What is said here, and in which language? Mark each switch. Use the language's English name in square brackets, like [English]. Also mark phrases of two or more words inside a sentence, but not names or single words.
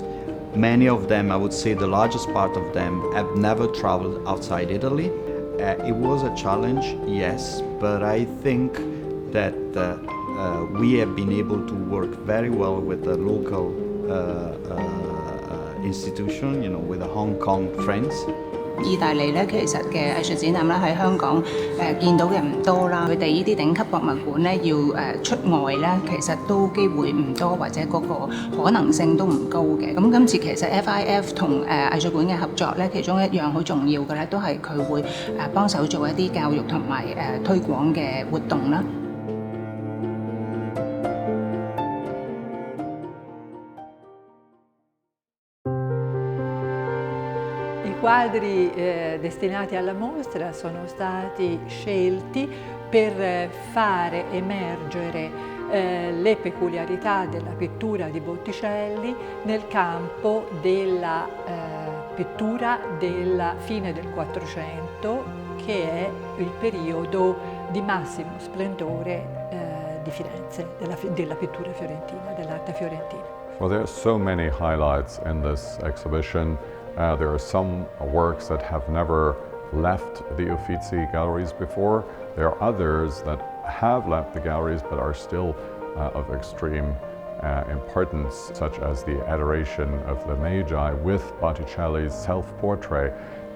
[English] Many of them, I would say the largest part of them, have never traveled outside Italy. It was a challenge, yes, but I think that we have been able to work very well with the local institution, with the Hong Kong friends. [Cantonese] 意大利咧，其實嘅藝術展覽咧喺香港見到嘅唔多啦。佢哋呢啲頂級博物館咧要出外咧，其實都機會唔多，或者嗰個可能性都唔高嘅。咁今次其實 FIF 同藝術館嘅合作咧，其中一樣好重要嘅咧，都係佢會幫手做一啲教育同埋推廣嘅活動啦。 [Italian] I quadri destinati alla mostra sono stati scelti per fare emergere le peculiarità della pittura di Botticelli nel campo della pittura della fine del Quattrocento, che è il periodo di massimo splendore di Firenze, della pittura fiorentina, dell'arte fiorentina. [English] Well, there are so many highlights in this exhibition. There are some works that have never left the Uffizi galleries before. There are others that have left the galleries but are still of extreme importance, such as the Adoration of the Magi with Botticelli's self-portrait in it.